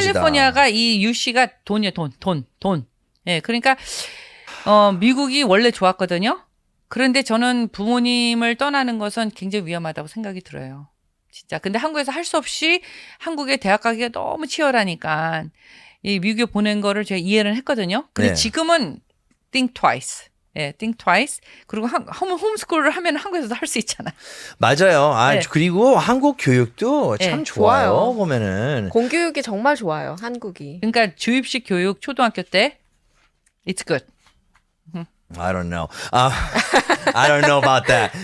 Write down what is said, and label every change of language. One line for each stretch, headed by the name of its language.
Korean: 캘리포니아가 이 유시가 돈이에요. 돈. 예, 그러니까 미국이 원래 좋았거든요. 그런데 저는 부모님을 떠나는 것은 굉장히 위험하다고 생각이 들어요. 진짜. 근데 한국에서 할 수 없이 한국에 대학 가기가 너무 치열하니까 이 미국에 보낸 거를 제가 이해를 했거든요. 근데 네.
English: 지금은 think twice. 예, think twice.
Korean: 그리고 홈스쿨을 하면 한국에서도 할 수 있잖아. 맞아요. 아, 네. 그리고 한국 교육도 참 네, 좋아요. 좋아요. 보면은. 공교육이 정말 좋아요. 한국이. 그러니까 주입식 교육 초등학교 때
English: it's good. I don't know. I don't know about that.